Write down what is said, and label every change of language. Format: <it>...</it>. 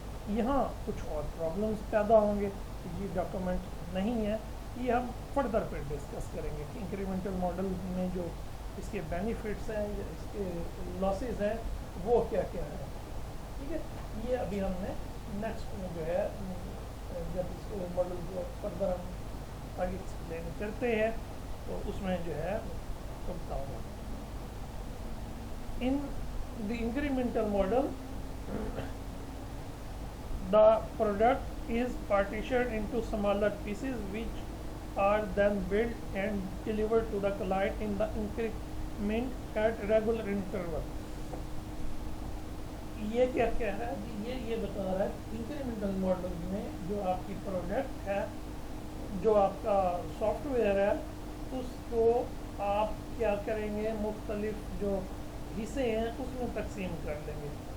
<hi>यहाँ कुछ और प्रॉब्लम्स पैदा होंगे कि ये डॉक्यूमेंट नहीं है, ये हम फर्दर पे डिस्कस करेंगे कि इंक्रीमेंटल मॉडल में जो इसके बेनिफिट्स हैं या इसके लॉसेस हैं वो क्या क्या है। ठीक है, ये अभी हमने नेक्स्ट में जो है जब इसको मॉडल को फर्दर हम आगे एक्सप्लेन करते हैं तो उसमें जो है बताऊँगा।</hi> <en>In the incremental model the product is partitioned into smaller pieces which are then built and delivered to the client in the increment at regular interval।</en> <hi>ये क्या क्या है, ये बता रहा है इंक्रीमेंटल मॉडल में जो आपकी प्रोडक्ट है, जो आपका सॉफ्टवेयर है, उसको आप क्या करेंगे, मुख्तलिफ जो हिस्से हैं उसमें तकसीम कर देंगे।</hi>